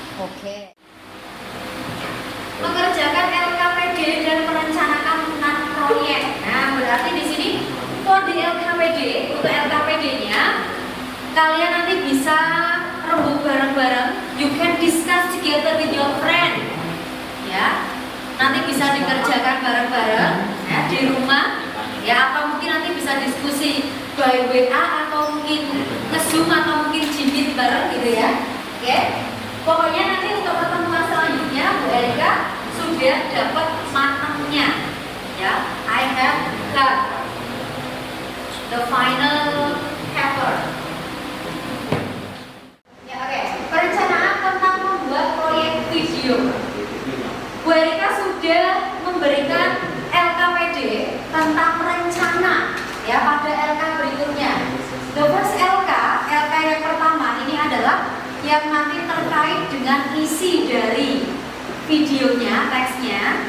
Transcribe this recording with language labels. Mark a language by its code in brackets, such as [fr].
[id] Oke. Mengerjakan LKPD dan merencanakan proyek. Nah, berarti di sini [en] for the LKPD, [id] untuk LKPD-nya kalian nanti bisa rembuk bareng-bareng. [en] You can discuss together with your friend. [id] Ya. Nanti bisa dikerjakan bareng-bareng ya, di rumah. Ya, atau mungkin nanti bisa diskusi by WA atau mungkin nge-zoom atau mungkin jimit bareng gitu ya. Oke. Pokoknya nanti untuk pertemuan selanjutnya Bu Erika sudah dapat matangnya. Ya, [en] I have got the final paper. [id] Ya, oke. Perencanaan tentang membuat proyek video. Bu Erika sudah memberikan LKPD tentang rencana ya pada LK berikutnya. [en] The first LK [id] yang pertama ini adalah yang nanti terkait dengan isi dari videonya, teksnya.